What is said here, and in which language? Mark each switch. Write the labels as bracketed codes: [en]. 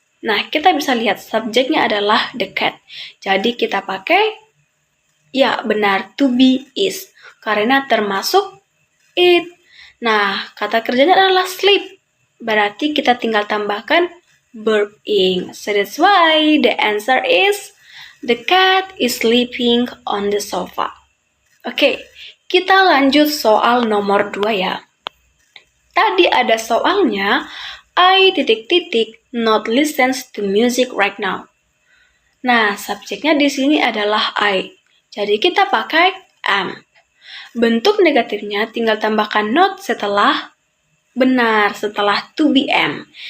[id] Nah, kita bisa lihat subjeknya adalah the cat. Jadi kita pakai ya, benar, to be is. Karena termasuk it. Nah, kata kerjanya adalah sleep. Berarti kita tinggal tambahkan verb ing. [en] So that's why the answer is the cat is sleeping on the sofa. [id] Oke, kita lanjut soal nomor 2 ya. Tadi ada soalnya, I ... [en] not listens to music right now. [id] Nah, subjeknya di sini adalah I. Jadi kita pakai am. Bentuk negatifnya tinggal tambahkan not setelah benar, setelah to be am.